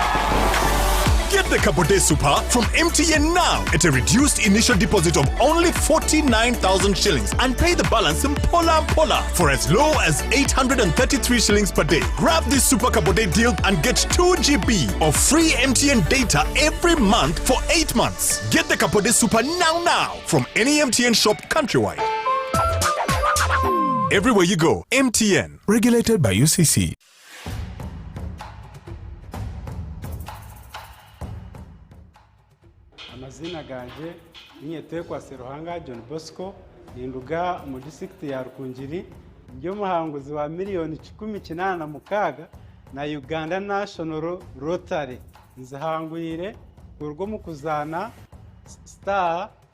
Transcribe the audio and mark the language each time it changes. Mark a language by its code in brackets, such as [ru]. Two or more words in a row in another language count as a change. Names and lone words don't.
[en] Get the Capote Super from MTN now at a reduced initial deposit of only 49,000 shillings and pay the balance in Pola for as low as 833 shillings per day. Grab this Super Capote deal and get 2 GB of free MTN data every month for 8 months. Get the Capote Super now from any MTN shop countrywide. Everywhere you go, MTN. Regulated by UCC. [cgg] Amazina ganje ninyetekwa Seruhanga John Bosco ninduga mu district ya Rukungiri njo muhanguzi wa miliyoni 16 na Uganda National Rotary nzahangwire urwo mu kuzana star